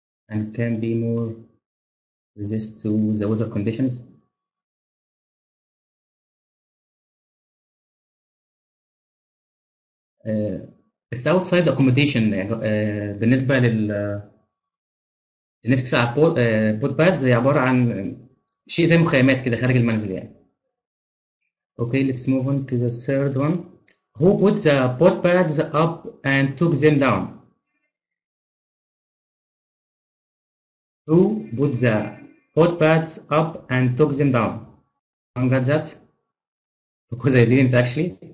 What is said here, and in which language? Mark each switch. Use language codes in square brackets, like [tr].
[en] And can be more resist to the weather conditions. It's outside the accommodation. [ar] بالنسبة للناس بتلعب بوت بادز هي عبارة عن شيء زي مخيمات كده خارج المنزل يعني. [en] Okay, let's move on to the third one. Who put the pot pads up and took them down? Who put the pot pads up and took them down? I got that because I didn't actually.